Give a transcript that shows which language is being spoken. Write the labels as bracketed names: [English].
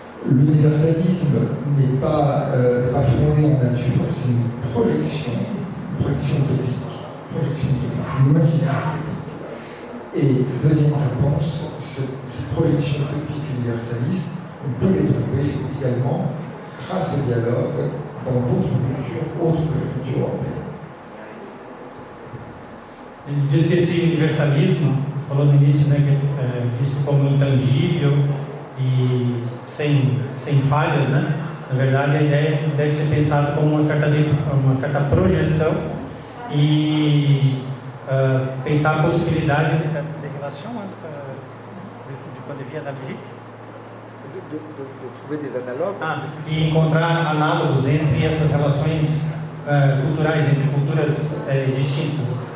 [French] L'universalisme n'est pas fondé en nature, c'est une projection utopique, une imaginaire utopique. Et deuxième réponse, ces projections utopiques universalistes, on peut les trouver également grâce au dialogue dans d'autres cultures autres que la culture européenne. [Portuguese] Ele diz que esse universalismo, falou no início, né, que é visto como intangível e sem falhas, né? Na verdade, a ideia deve ser pensada como uma certa projeção e pensar a possibilidade de relação entre [French] du point de vue analogique. De trouver des analogues. [Portuguese] E encontrar análogos entre essas relações culturais, entre culturas distintas.